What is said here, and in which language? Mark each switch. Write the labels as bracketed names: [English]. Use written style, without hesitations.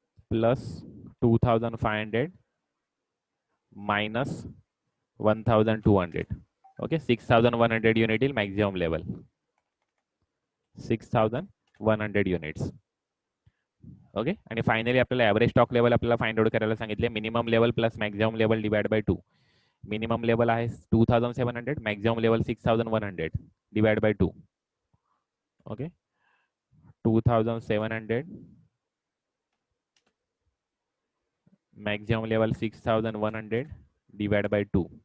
[English] Plus 2500 minus 1200. Okay, 6100 unit is maximum level. 6100 units. [Marathi] Okay, आणि finally आपल्याला average stock level आपल्याला [English] find out [Marathi] करायला सांगितले. [English] Minimum level plus maximum level divide by 2. Minimum level आहे 2700, maximum level 6100 divide by 2. Okay, 2700 maximum level 6100 divided by 2.